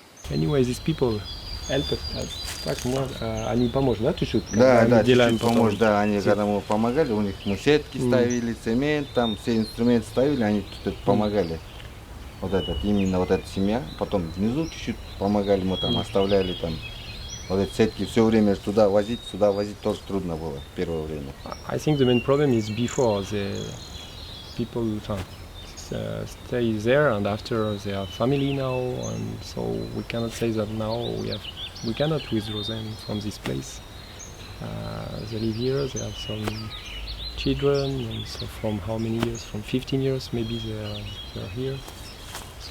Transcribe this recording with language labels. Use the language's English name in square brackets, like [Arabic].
[English] Anyway, these people help us. [Russian] Так, они поможет, да, чуть-чуть? Да, чуть-чуть поможет, да, они когда мы помогали, у них мы сетки ставили, цемент, там все инструменты ставили, они тут помогали. Вот этот, именно вот эта семья, потом внизу чуть-чуть помогали, мы там оставляли там, вот эти сетки, все время сюда возить тоже трудно было в первое время. [English] I think the main problem is before the people stay there and after they have family now, and so we cannot say that now we cannot withdraw them from this place. They live here, they have some children, and so from how many years? From 15 years maybe they are here. So